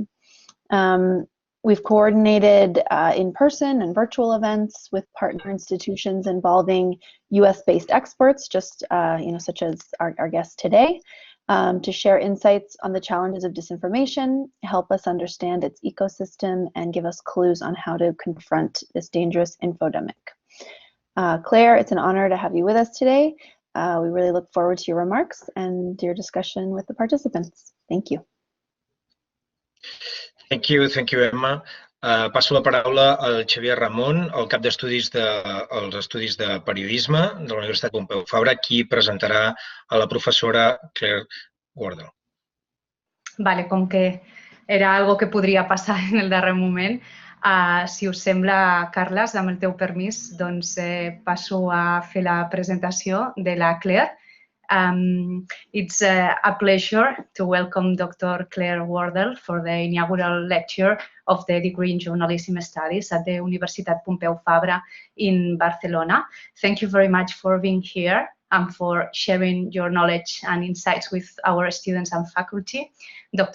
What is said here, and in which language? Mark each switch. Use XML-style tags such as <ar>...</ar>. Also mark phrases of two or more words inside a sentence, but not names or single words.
<en>We've coordinated in-person and virtual events with partner institutions involving US-based experts, just such as our guest today, to share insights on the challenges of disinformation, help us understand its ecosystem, and give us clues on how to confront this dangerous infodemic. Claire, it's an honor to have you with us today. We really look forward to your remarks and your discussion with the participants. Thank you. Thank you, Emma.</en> <ca>Passo la paraula al Xavier Ramon, el cap d'estudis dels estudis de periodisme de la Universitat Pompeu Fabra, qui presentarà a la professora Claire Wardle. Vale, com que era algo que podria passar en el darrer moment, si us sembla, Carles, amb el teu permís, doncs passo a fer la presentació de la Claire.</ca> <en>It's a pleasure to welcome Dr. Claire Wardle for the inaugural lecture of the degree in Journalism Studies at the Universitat Pompeu Fabra in Barcelona. Thank you very much for being here and for sharing your knowledge and insights with our students and faculty.</en>